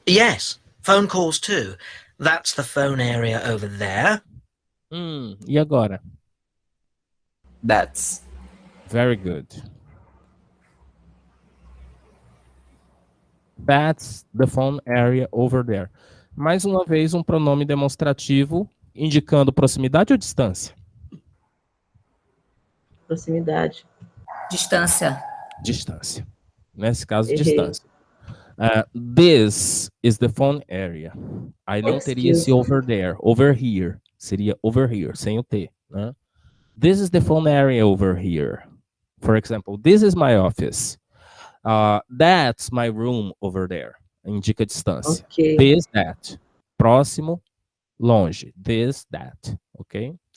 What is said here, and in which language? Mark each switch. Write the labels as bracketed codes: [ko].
[en] Yes, phone calls too. That's the phone area over there. [pt] E agora? [en] That's. Very good. That's the phone area over there. [pt] Mais uma vez, um pronome demonstrativo indicando proximidade ou distância? Proximidade. Distância. Distância. Nesse caso, Errei. distância. [en] This is the phone area. [pt] Aí não teria esse over there. Over here. Seria over here, sem o T. Né? [en] This is the phone area over here. For example, this is my office. That's my room over there. [pt] Indica distância. [en] Ok. This, that. [pt] Próximo, longe. [en] This, that. Ok?